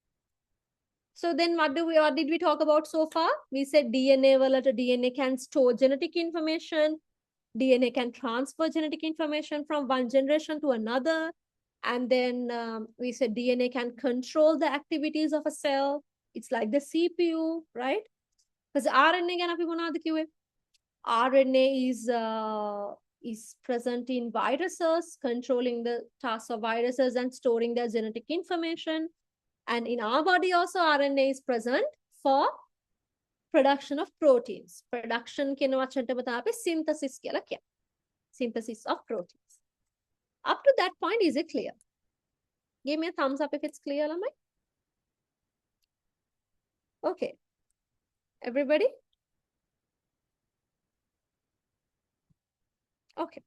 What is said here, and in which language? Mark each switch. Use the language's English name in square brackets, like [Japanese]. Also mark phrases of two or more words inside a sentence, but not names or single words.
[English] So then what did we talk about so far? We said DNA can store genetic information. DNA can transfer genetic information from one generation to another. And then we said DNA can control the activities of a cell. It's like the CPU, right? Because RNA [Sinhala] ගැන අපි මොනවද කිව්වේ? [English] RNA is present in viruses, controlling the tasks of viruses and storing their genetic information. And in our body also, RNA is present for production of proteins. [Sinhala] Production කියන වචනටම තමයි අපි synthesis කියලා කියන්නේ. [English] Synthesis of proteins. Up to that point, is it clear? Give me a thumbs up if it's clear, lamai. Okay. Everybody? Okay.